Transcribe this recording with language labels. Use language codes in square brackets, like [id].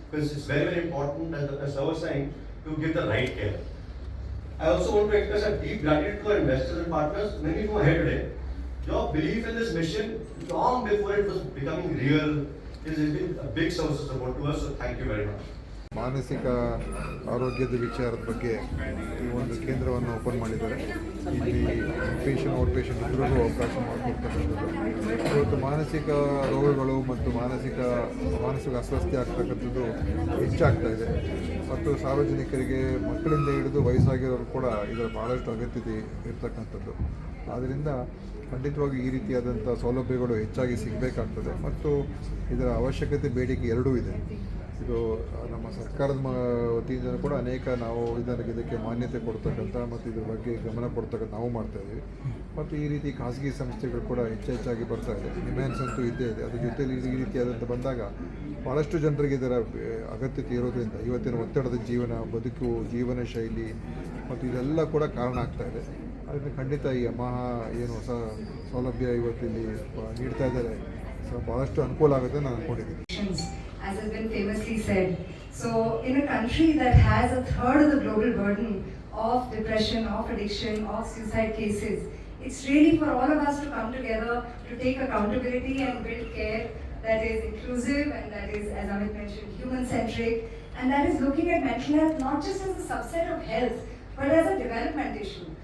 [en] Because it's very, very important, as I was saying, to give the right care. I also want to express a deep gratitude to our investors and partners, many who are here today. Your belief in this mission, long before it was becoming real, has been a big source of support to us, so thank you very much. [kn] ಮಾನಸಿಕ ಆರೋಗ್ಯದ ವಿಚಾರದ ಬಗ್ಗೆ ಈ ಒಂದು ಕೇಂದ್ರವನ್ನು open ಮಾಡಿದ್ದಾರೆ. ಇಲ್ಲಿ patient out patient ಇಬ್ಬರಿಗೂ ಅವಕಾಶ ಮಾಡಿಕೊಡ್ತಕ್ಕಂಥದ್ದು. ಇವತ್ತು ಮಾನಸಿಕ ರೋಗಗಳು ಮತ್ತು ಮಾನಸಿಕ ಅಸ್ವಸ್ಥತೆ ಆಗ್ತಕ್ಕಂಥದ್ದು ಹೆಚ್ಚಾಗ್ತಾ ಇದೆ ಮತ್ತು ಸಾರ್ವಜನಿಕರಿಗೆ ಮಕ್ಕಳಿಂದ ಹಿಡಿದು ವಯಸ್ಸಾಗಿರೋರು ಕೂಡ ಇದರ ಭಾಳಷ್ಟು ಅಗತ್ಯತೆ ಇರ್ತಕ್ಕಂಥದ್ದು. ಆದ್ದರಿಂದ ಖಂಡಿತವಾಗಿ ಈ ರೀತಿಯಾದಂಥ ಸೌಲಭ್ಯಗಳು ಹೆಚ್ಚಾಗಿ ಸಿಗಬೇಕಾಗ್ತದೆ ಮತ್ತು ಇದರ ಅವಶ್ಯಕತೆ ಬೇಡಿಕೆ ಎರಡೂ ಇದೆ. ಇದು ನಮ್ಮ ಸರ್ಕಾರದ ವತಿಯಿಂದ ಕೂಡ ಅನೇಕ ನಾವು ಇದಕ್ಕೆ ಮಾನ್ಯತೆ ಕೊಡ್ತಕ್ಕಂಥ ಮತ್ತು ಇದ್ರ ಬಗ್ಗೆ ಗಮನ ಕೊಡ್ತಕ್ಕಂಥ ನಾವು ಮಾಡ್ತಾಯಿದ್ದೀವಿ. ಮತ್ತು ಈ ರೀತಿ ಖಾಸಗಿ ಸಂಸ್ಥೆಗಳು ಕೂಡ ಹೆಚ್ಚಾಗಿ ಬರ್ತಾ ಇದೆ. ಡಿಮ್ಯಾಂಡ್ಸ್ ಅಂತೂ ಇದ್ದೇ ಇದೆ. ಅದ್ರ ಜೊತೆಲಿ ಈ ರೀತಿಯಾದಂಥ ಬಂದಾಗ ಭಾಳಷ್ಟು ಜನರಿಗೆ ಇದರ ಅಗತ್ಯತೆ ಇರೋದ್ರಿಂದ ಇವತ್ತಿನ ಒತ್ತಡದ ಜೀವನ ಶೈಲಿ ಮತ್ತು ಇದೆಲ್ಲ ಕೂಡ ಕಾರಣ ಆಗ್ತಾ ಇದೆ. ಅದರಿಂದ ಖಂಡಿತ ಈ ಅಮಾಹಾ ಏನು ಹೊಸ ಸೌಲಭ್ಯ ಇವತ್ತಿಲ್ಲಿ ನೀಡ್ತಾ ಇದ್ದಾರೆ, ಭಾಳಷ್ಟು ಅನುಕೂಲ ಆಗುತ್ತೆ ನಾನು ಅಂದ್ಕೊಂಡಿದ್ದೀನಿ. [en] As has been famously said. So in a country that has a third of the global burden of depression, of addiction, of suicide cases, it's really for all of us to come together to take accountability and build care that is inclusive and that is, as Amit mentioned, human-centric, and that is looking at mental health not just as a subset of health, but as a development issue.